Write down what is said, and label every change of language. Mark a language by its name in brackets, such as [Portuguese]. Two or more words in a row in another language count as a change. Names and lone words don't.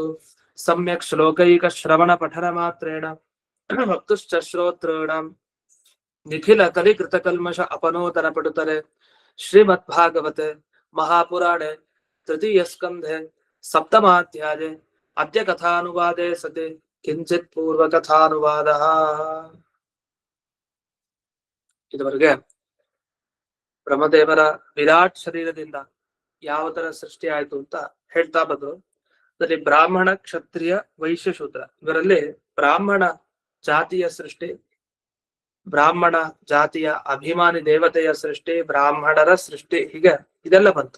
[Sanskrit] सम्यक् श्लोकैकश्रवणपठनमात्रेण वक्तुश्च श्रोतॄणां निखिलकलिकृतकल्मष अपनोदनपटुतले श्रीमद्भागवते महापुराणे तृतीयस्कन्धे सप्तमाध्याये अद्य कथानुवादे सति किंचित् पूर्वकथानुवादः। [Kannada] ಇದುವರೆಗೆ ಬ್ರಹ್ಮದೇವರ ವಿರಾಟ್ ಶರೀರದಿಂದ ಯಾವ ತರ ಸೃಷ್ಟಿ ಆಯ್ತು ಅಂತ ಹೇಳ್ತಾ ಬಂದ್ರು. ಅದರಲ್ಲಿ ಬ್ರಾಹ್ಮಣ, ಕ್ಷತ್ರಿಯ, ವೈಶ್ಯ, ಶೂದ್ರ ಇವರಲ್ಲಿ ಬ್ರಾಹ್ಮಣ ಜಾತಿಯ ಸೃಷ್ಟಿ, ಬ್ರಾಹ್ಮಣ ಜಾತಿಯ ಅಭಿಮಾನಿ ದೇವತೆಯ ಸೃಷ್ಟಿ, ಬ್ರಾಹ್ಮಣರ ಸೃಷ್ಟಿ, ಹೀಗೆ ಇದೆಲ್ಲ ಬಂತು.